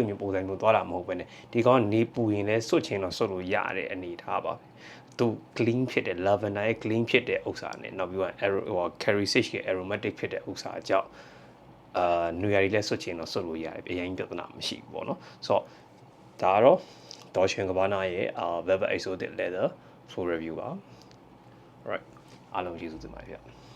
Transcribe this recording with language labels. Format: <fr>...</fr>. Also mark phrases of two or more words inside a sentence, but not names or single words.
<my>မျိုးပုံစံမျိုးသွားတာမဟုတ်ပဲねဒီကောင်ကနေပူရင်လည်းစွတ်ချင်းတော့စွတ်လို့ရတဲ့အနေထားပါသူ clean ဖြစ်တဲ့ lavender ရဲ့ clean ဖြစ်တဲ့ဥစ္စာနဲ့နောက်ပြီးတော့ curry sage ရဲ့ aromatic ဖြစ်တဲ့ဥစ္စာအကြောင်းနွေရာတွေလည်းစွတ်ချင်းတော့စွတ်လို့ရတယ်အရင်ပြဿနာမရှိဘူးပေါ့နော်ဆိုတော့ဒါကတော့ဒေါ်ရှင်ကဘာနာရဲ့</my> <en>velvet exotic leather full review</en> <my>ပါ right အားလုံးကျေးဇူးတင်ပါတယ်ဗျ</my>